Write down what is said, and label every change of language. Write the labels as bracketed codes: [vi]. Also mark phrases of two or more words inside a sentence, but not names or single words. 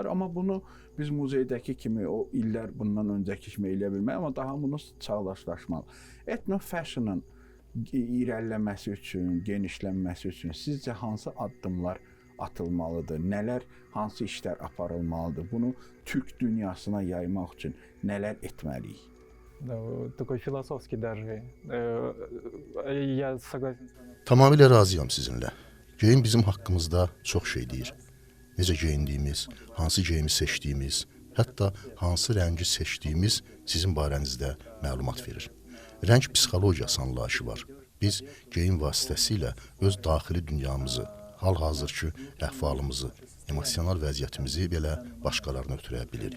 [az] Amma bunu biz muzeydəki kimi, o illər bundan öncəki kimi eləyə bilmək, amma daha bunu çağdaşlaşmalı. Etno fashionın irəliləməsi üçün, genişlənməsi üçün sizcə hansı addımlar atılmalıdır? Nələr, hansı işlər aparılmalıdır? Bunu türk dünyasına yaymaq üçün nələr etməliyik? [ru] Такой философский даже. Я согласен. [az] Tamamilə razıyam sizinlə. Geyim bizim haqqımızda çox şey deyir. Necə geyindiyimiz, hansı geyimi seçdiyimiz, hətta hansı rəngi seçdiyimiz sizin barənizdə məlumat verir. Rəng psixologiyası anlayışı var. Biz geyim vasitəsilə öz daxili dünyamızı, hal-hazırki əhvalımızı, emosional vəziyyətimizi belə başqalarına ötürə bilirik.